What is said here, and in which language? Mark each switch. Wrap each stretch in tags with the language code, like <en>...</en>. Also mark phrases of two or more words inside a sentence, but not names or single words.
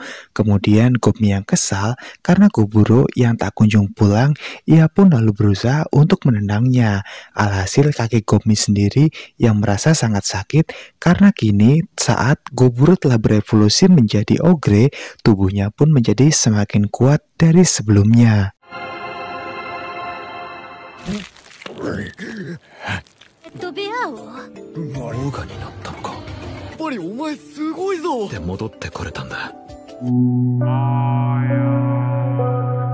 <id>Kemudian Gobmi yang kesal karena Goburo yang tak kunjung pulang, ia pun lalu berusaha untuk menendangnya. Alhasil kaki Gobmi sendiri yang merasa sangat sakit karena kini saat Goburo telah berevolusi menjadi ogre, tubuhnya pun menjadi semakin kuat dari sebelumnya.</id> <ja>ベアをオーガになったのか。やっぱりお前すごいぞ。で戻ってこれたんだ。</ja>